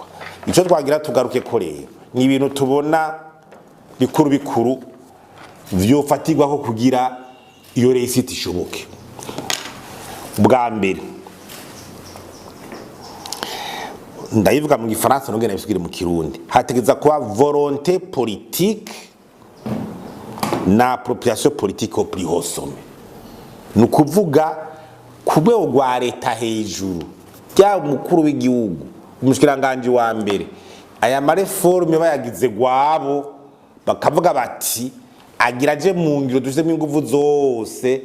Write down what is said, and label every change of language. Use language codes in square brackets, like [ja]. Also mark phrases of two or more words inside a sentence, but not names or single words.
[rn] Ico twagira tugaruke ko rero ni ibintu tubona bikuru bikuru vyofatirwa ko kugira iyo réussite ishoboke. Bwa mbere ndayivuga mu Gifaransa nongera bisubire mu Kirundi hategeza kuba [fr] volonté politique [rn] na [fr] appropriation politique au plus haut sommet. [rn] Nukuvuga kubwe rwa leta hejuru bya mukuru w'igihugu umushikiranganje wa mbere aya mareforme bayagize gwabo bakavuga bati agiraje mu ngiro dushyizemo ingufu zose.